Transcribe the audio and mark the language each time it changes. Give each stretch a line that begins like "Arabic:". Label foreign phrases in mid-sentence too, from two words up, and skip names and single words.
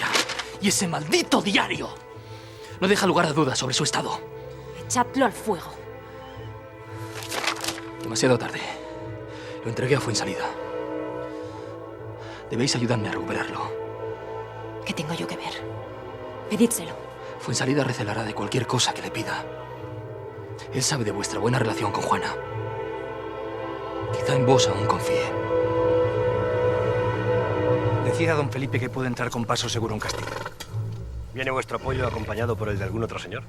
Spanish: Y ese maldito diario no deja lugar a dudas sobre su estado. Echadlo al fuego. Demasiado tarde. Lo entregué a Fuensalida. Debéis ayudarme a recuperarlo. ¿Qué tengo yo que ver? Pedídselo. Fuensalida recelará de cualquier cosa que le pida. Él sabe de vuestra buena relación con Juana. Quizá en vos aún confíe. Decid a don Felipe que puede entrar con paso seguro en Castilla. ¿Viene vuestro apoyo acompañado por el de algún otro señor?